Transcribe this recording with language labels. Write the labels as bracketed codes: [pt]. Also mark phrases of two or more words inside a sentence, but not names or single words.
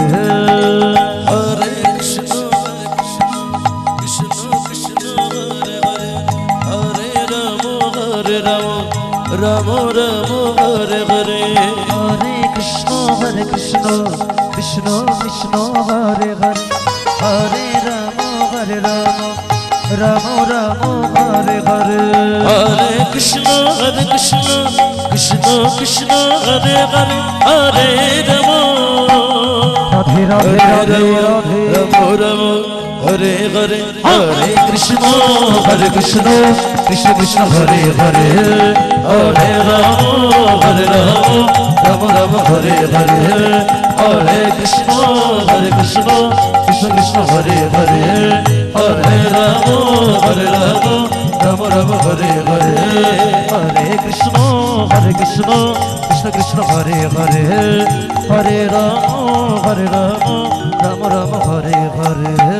[sa] হরে কৃষ্ণ কৃষ্ণ কৃষ্ণ হরে হরে হরে রাম রাম রাম হরে হরে হরে কৃষ্ণ কৃষ্ণ কৃষ্ণ হরে হরে হরে রাম রাম রাম হরে হরে হরে কৃষ্ণ কৃষ্ণ কৃষ্ণ হরে হরে হরে রাম রাধে রাধে রাধে রাধে রাম রাম হরে হরে হরে কৃষ্ণ কৃষ্ণ কৃষ্ণ হরে হরে হরে রাম রাম রাম হরে হরে হরে কৃষ্ণ কৃষ্ণ কৃষ্ণ হরে হরে হরে রাম রাম রাম হরে হরে হরে কৃষ্ণ কৃষ্ণ কৃষ্ণ হরে হরে হরে রাম রাম রাম হরে হরে